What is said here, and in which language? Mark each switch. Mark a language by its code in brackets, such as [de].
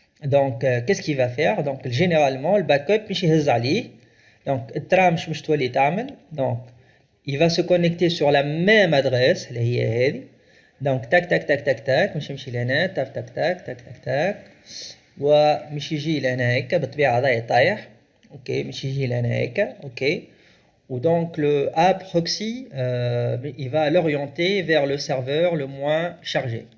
[fr] donc qu'est-ce qu'il va faire. donc généralement le backup [ar] مش يهز عليه. donc الترا مش تولي تعمل. [fr] donc il va se connecter sur la même adresse [ar] اللي هي هذه. donc tac tac tac tac tac مش يمشي لهنا tac tac tac tac tac tac ومش يجي لهنا هيك بالطبيعة هذا طايح. اوكي مش يجي لهنا هيك. اوكي ودونك [fr] le A proxy il va l'orienter vers le serveur le moins chargé.